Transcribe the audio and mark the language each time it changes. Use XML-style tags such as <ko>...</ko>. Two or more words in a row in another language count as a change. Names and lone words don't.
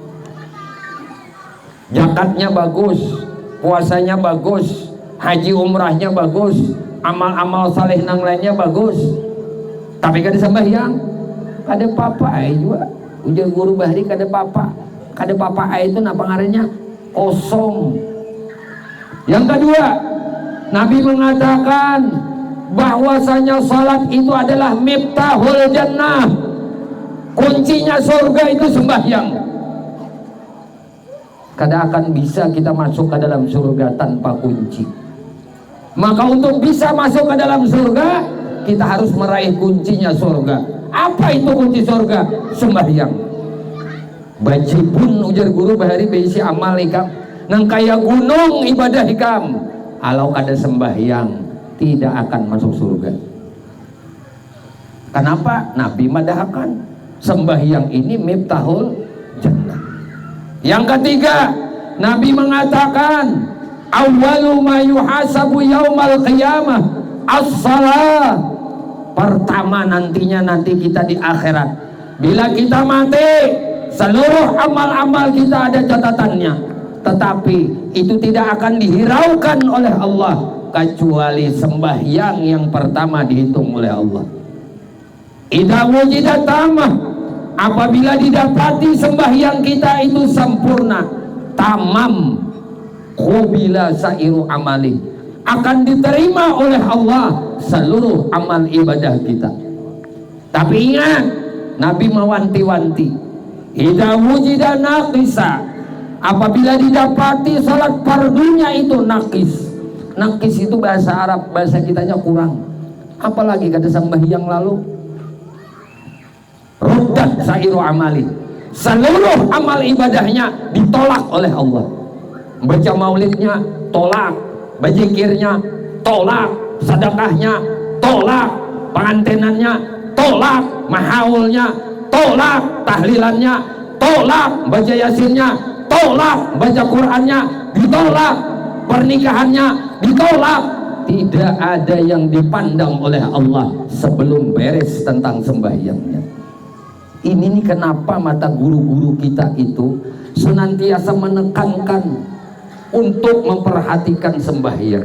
<bjn>Zakatnya bagus, puasanya bagus, haji umrahnya bagus, amal-amal saleh nang lainnya bagus, tapi kada sembahyang, kada papa juga. Ujar guru bahari kada papa itu napa ngarannya?</bjn> <id>Kosong. Yang kedua, Nabi mengatakan bahwasanya salat itu adalah</id> <ar>مفتاح الجنة,</ar> <id>kuncinya surga itu sembahyang. Kada akan bisa kita masuk ke dalam surga tanpa kunci. Maka untuk bisa masuk ke dalam surga, kita harus meraih kuncinya surga. Apa itu kunci surga? Sembahyang.</id> <bjn>Bajibun ujar guru bahari beisi amal ikam nang kaya gunung ibadah ikam, alau kada sembahyang tidak akan masuk surga.</bjn> <id>Kenapa? Nabi madahkan sembahyang ini</id> <ar>مفتاح الجنة.</ar> <id>Yang ketiga, Nabi mengatakan</id> <ar>أول ما يحاسب يوم القيامة الصلاة.</ar> <id>Pertama nanti kita di akhirat, bila kita mati, seluruh amal-amal kita ada catatannya, tetapi itu tidak akan dihiraukan oleh Allah kecuali sembahyang yang pertama dihitung oleh Allah.</id> <ar>إذا وجدت تامة,</ar> <id>apabila didapati sembahyang kita itu sempurna, tamam,</id> <ar>قبل سائر عمله,</ar> <id>akan diterima oleh Allah seluruh amal ibadah kita. Tapi ingat, Nabi mewanti-wanti,</id> <ar>إذا وجد ناقصة,</ar> <id>apabila didapati salat fardunya itu nakis. Nakis itu bahasa Arab, bahasa kitanya kurang. Apalagi kata sembahyang lalu,</id> <ar>ردت سائر عمله,</ar> <id>seluruh amal ibadahnya ditolak oleh Allah. Baca maulidnya tolak, bazikirnya tolak, sedekahnya tolak, pengantinannya tolak, mahaulnya tolak, tahlilannya tolak, baca yasinnya tolak, baca Qurannya ditolak, pernikahannya ditolak. Tidak ada yang dipandang oleh Allah sebelum beres tentang sembahyangnya. Ini nih kenapa mata guru-guru kita itu senantiasa menekankan untuk memperhatikan sembahyang.</id>